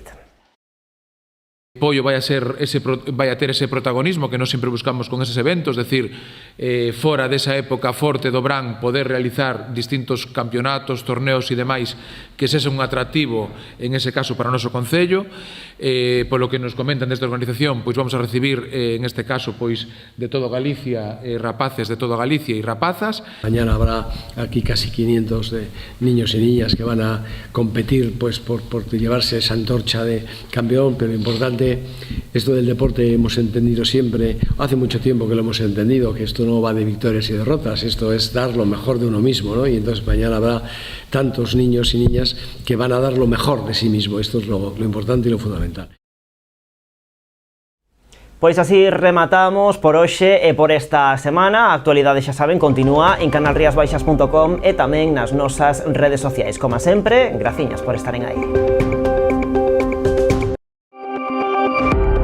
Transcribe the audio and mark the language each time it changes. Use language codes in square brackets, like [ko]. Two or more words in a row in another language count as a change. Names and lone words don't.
[gl] Pollo vai a ter ese protagonismo que nós sempre buscamos con eses eventos, decir, fora desa época forte do Bran, poder realizar distintos campeonatos, torneos e demais que sese un atractivo, [es] en ese caso, [gl] para o noso Concello. Polo que nos comentan desta organización, pois vamos a recibir, [es] en este caso, [gl] pois de todo Galicia, rapaces de toda Galicia e rapazas. [es] Mañana habrá aquí casi 500 de niños y niñas que van a competir pues por llevarse esa antorcha de campeón, pero importante, esto del deporte hemos entendido siempre, hace mucho tiempo que lo hemos entendido, que esto no va de victorias y derrotas, esto es dar lo mejor de uno mismo, ¿no? Y entonces mañana habrá tantos niños y niñas que van a dar lo mejor de sí mismo, esto es lo importante y lo fundamental. [gl] Pois así rematamos por hoxe e por esta semana. A actualidade, xa saben, continúa en canalriasbaixas.com e tamén nas nosas redes sociais. Como sempre, graciñas por estaren aí.